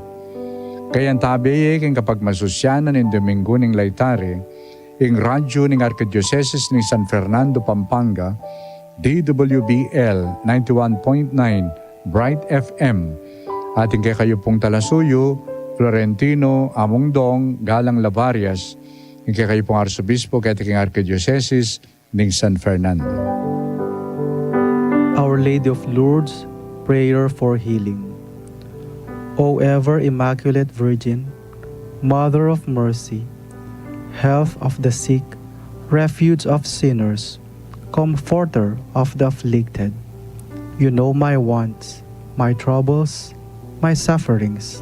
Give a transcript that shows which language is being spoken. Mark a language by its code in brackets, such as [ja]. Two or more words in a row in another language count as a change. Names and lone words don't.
[pam] Kaya ang tabi king kapag masusyanan ng Domingo ng Laytare, ing radyo ng Arkidiocese ng San Fernando, Pampanga, DWBL 91.9 Bright FM. Ating kay kayo pong Talasuyo, Florentino, Amongdong, Galang Lavarias, ing kay kayo pong Arsobispo kay ating Arkidiocese ng San Fernando. [en] Our Lady of Lourdes, prayer for healing. O ever Immaculate Virgin, Mother of Mercy, health of the sick, refuge of sinners, comforter of the afflicted, you know my wants, my troubles, my sufferings.